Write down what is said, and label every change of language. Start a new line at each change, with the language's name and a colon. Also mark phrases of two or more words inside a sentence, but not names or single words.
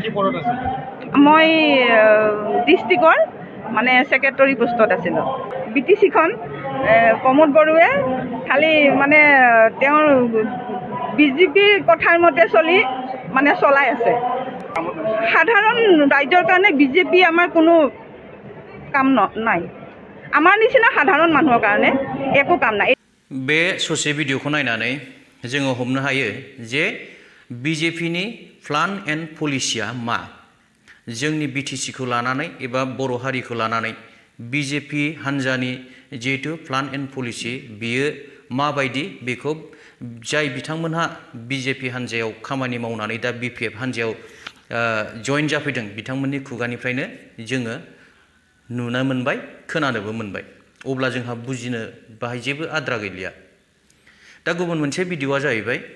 Assamese: মই ডিষ্ট্ৰিক্টৰ মানে ছেক্ৰেটাৰী পোষ্টত আছিলোঁ BTC-খন প্ৰমোদ বড়োৱে খালি মানে তেওঁৰ BJP-ৰ কথাৰ মতে চলাই আছে সাধাৰণ ৰাইজৰ কাৰণে BJP আমাৰ কোনো কাম নাই আমাৰ নিচিনা সাধাৰণ মানুহৰ কাৰণে একো কাম নাই
Bodo: बे ससे भिडिअखौ नायनानै जोङो हमनो हायो जे BJP-नि
English: plan and policy
Bodo: मा जोंनि BTC-खौ लानानै एबा बर' हारिखौ लानानै BJP हान्जानि जिहेतु
English: plan and policy
Bodo: बियो माबायदि बेखौ जाय बिथांमोनहा BJP हान्जायाव खामानि मावनानै दा BPF हान्जायाव जइन जाफैदों बिथांमोननि खुगानिफ्रायनो जोङो नुनो मोनबाय खोनानोबो मोनबाय अब्ला जोंहा बुजिनो बाहाय जेबो आद्रा गैलिया दा गुबुन मोनसे भिडिअआ जाहैबाय